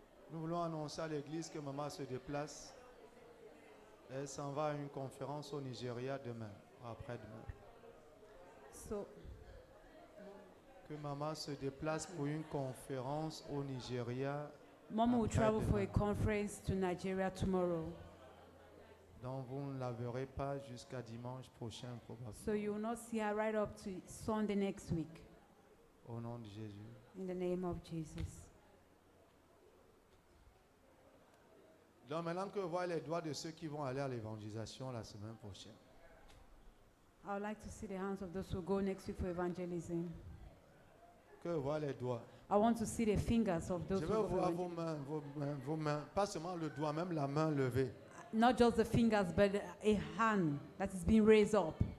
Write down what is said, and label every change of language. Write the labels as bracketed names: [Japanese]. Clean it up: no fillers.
[French] Nous voulons annoncer à l'église que maman se déplace. Elle s'en va à une conférence au Nigeria demain, après-demain. [English] So [French] Que maman se déplace pour une conférence au Nigeria. [English] Mom will travel for a [French] Après-demain. [English] conference to Nigeria tomorrow. [French] Donc vous ne la verrez pas jusqu'à dimanche prochain probablement. [English] So you will not see her right up to Sunday next week. [French] Au nom de Jésus. [English] In the name of Jesus. [French] Donc maintenant que voir les doigts de ceux qui vont aller à l'évangélisation la semaine prochaine. [English] I would like to see the hands of those who go next week for evangelism. [French] Que voir les doigts. [English] I want to see the fingers of [French] Je [English] those [French] veux [English] who go for [French] voir [English] evangelism. [French] vos mains, pas seulement le doigt, même la main levée. [English] Not just the fingers, but a hand that is being raised up.